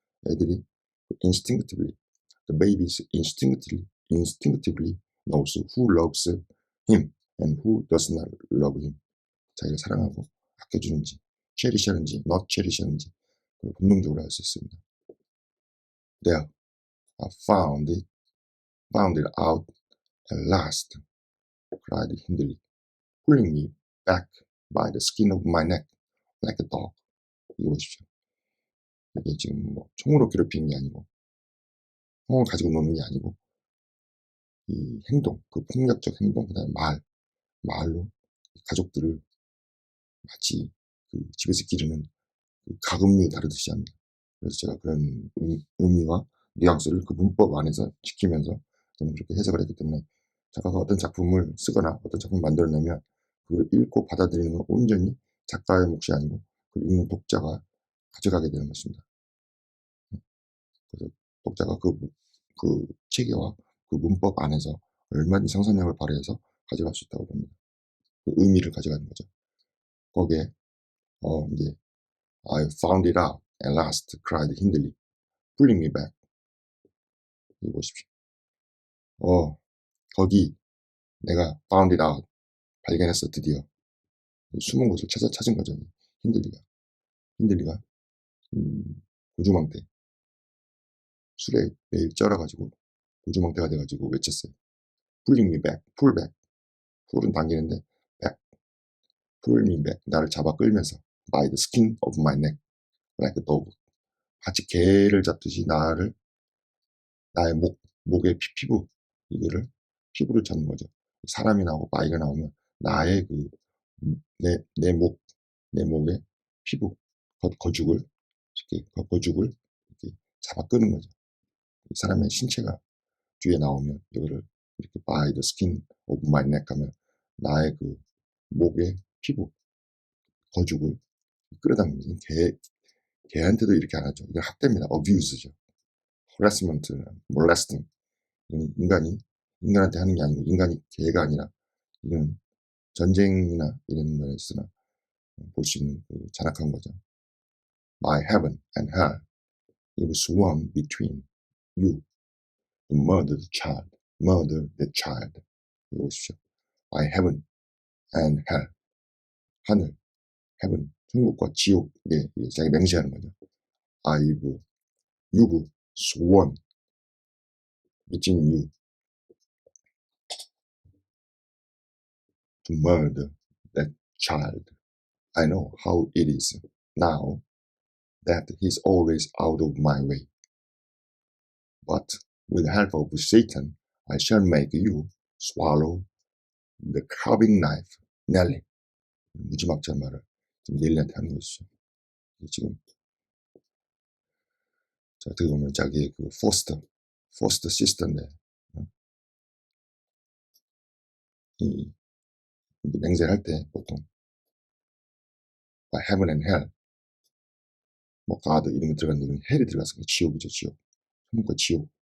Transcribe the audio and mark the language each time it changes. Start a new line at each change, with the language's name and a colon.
Korean: 애들이
English: instinctively, the babies instinctively knows who loves him and who does not love him.
Korean: 자기를 사랑하고 아껴주는지, 체리시하는지, not 체리시하는지 본능적으로 알 수 있습니다.
English: There, I found it out at last, cried Hindley, pulling me back by the skin of my neck like a dog.
Korean: 이거 보십시오. 이게 지금 뭐 총으로 괴롭히는 게 아니고 총을 가지고 노는 게 아니고 이 행동, 폭력적 행동, 그다음에 말로 가족들을 마치 집에서 기르는 가금류 다루듯이 합니다. 그래서 제가 그런 의미와 뉘앙스를 그 문법 안에서 지키면서 저는 그렇게 해석을 했기 때문에 작가가 어떤 작품을 쓰거나 어떤 작품을 만들어내면 그걸 읽고 받아들이는 건 온전히 작가의 몫이 아니고 그걸 읽는 독자가 가져가게 되는 것입니다. 그래서 독자가 그 체계와 그 문법 안에서 얼마든지 상상력을 발휘해서 가져갈 수 있다고 봅니다. 그 의미를 가져가는 거죠. 거기에 이제
English: I found it out at last, cried Hindley, pulling me back.
Korean: 이거 보십시오. 거기 내가
English: found it out,
Korean: 발견했어 드디어. 숨은 곳을 찾은 거죠. 힌들리가 고주망태 술에 매일 쩔어가지고 고주망태가 돼가지고 외쳤어요.
English: Pulling me back, pull back.
Korean: pull은 당기는데 back,
English: pull me back.
Korean: 나를 잡아 끌면서
English: by the skin of my neck like a dog.
Korean: 마치 개를 잡듯이 나의 목의 피부 이거를 피부를 잡는 거죠. 사람이 나오고 my가 나오면 나의 내 목의 피부 거죽을 이렇게 거죽을 이렇게 잡아 끄는 거죠. 사람의 신체가 뒤에 나오면 이거를 이렇게
English: by the skin of my neck
Korean: 하면 나의 목의 피부 거죽을 끌어당기는 개한테도 이렇게 안 하죠. 이건 학대입니다.
English: abuse죠. harassment, molesting.
Korean: 인간한테 하는 게 아니고 인간이 개가 아니라 이건 전쟁이나 이런 거에서나 볼 수 있는 잔악한 거죠.
English: My heaven and hell, it was sworn between you to murder the child, murder the child.
Korean: 이거 보십시오.
English: My heaven and hell,
Korean: 하늘, heaven, 천국과 지옥에 자기 맹세하는 거죠.
English: you've sworn between you to murder that child. I know how it is now that he's always out of my way. But with the help of Satan, I shall make you swallow the carving knife.
Korean: 넬리. 무지막지한 말을 지금 넬리한테 하는 것이죠. 지금 어떻게 보면 자기의 포스터 시스터인데 이 맹세를 할 때 보통 heaven and hell 뭐 God 이런 거 들어갔는데 이건 헬이 들어가서 지옥이죠. 지옥. 천국과 지옥.